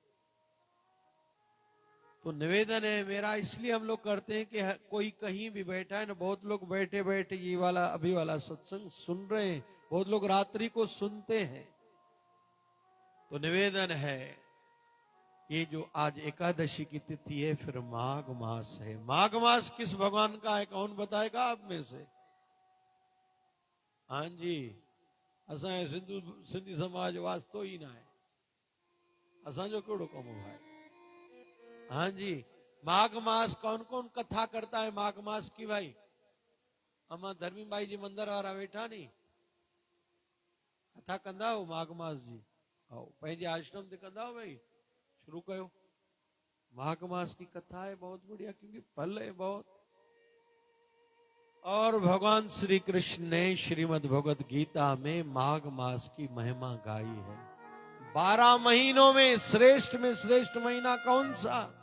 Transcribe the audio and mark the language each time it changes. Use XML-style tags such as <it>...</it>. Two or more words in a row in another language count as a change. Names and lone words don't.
<hi>तो निवेदन है मेरा, इसलिए हम लोग करते हैं कि कोई कहीं भी बैठा है ना, बहुत लोग बैठे बैठे ये वाला अभी वाला सत्संग सुन रहे हैं, बहुत लोग रात्रि को सुनते हैं। तो निवेदन है, ये जो आज एकादशी की तिथि है, फिर माघ मास है। माघ मास किस भगवान का है, कौन बताएगा आप में से?</hi> <sd>हाँ जी, असा सिंधी समाज वास्तो ही ना है, असा जो केड़ो कम भाई।</sd> <hi>हाँ जी, माघ मास कौन कौन कथा करता है माघ मास की भाई? अमा धर्मी भाई जी मंदिर वाला बैठा नहीं,</hi> <sd>कथा कंदा हो माघ मास जी? आओ पंहिंजे आश्रम ते कंदा हो भाई, शुरू कयो।</sd> <hi>माघ मास की कथा है बहुत बढ़िया, क्योंकि फल है बहुत। और भगवान श्री कृष्ण ने श्रीमद् भगवद गीता में माघ मास की महिमा गाई है। 12 महीनों में श्रेष्ठ महीना कौन सा?</hi>